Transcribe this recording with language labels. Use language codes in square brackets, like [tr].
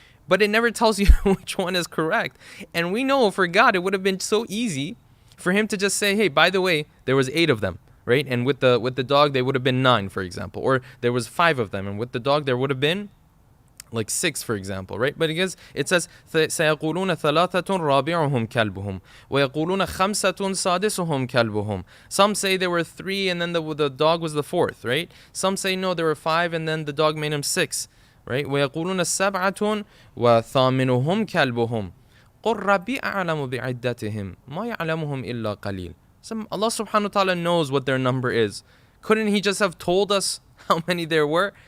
[en] But it never tells you which one is correct. And we know for God, it would have been so easy for him to just say, hey, by the way, there was 8 of them, right? And with the dog, they would have been 9, for example. Or there was 5 of them, and with the dog, there would have been like 6, for example, right? But because it says, [ar] سَيَقُولُونَ ثَلَاثَةٌ رَابِعُهُمْ كَلْبُهُمْ وَيَقُولُونَ خَمْسَةٌ سَادِسُهُمْ كَلْبُهُمْ. [en] Some say there were 3 and then the dog was the 4th, right? Some say no, there were 5 and then the dog made him 6, right? [ar] وَيَقُولُونَ سَبْعَةٌ وَثَامِنُهُمْ كَلْبُهُمْ قُلْ رَبِّي أَعْلَمُ بِعِدَّتِهِمْ مَا يَعْلَمُهُمْ إِلَّا قَلِيلٌ. [en] So Allah subhanahu wa ta'ala knows what their number is. Couldn't he just have told us how many there were?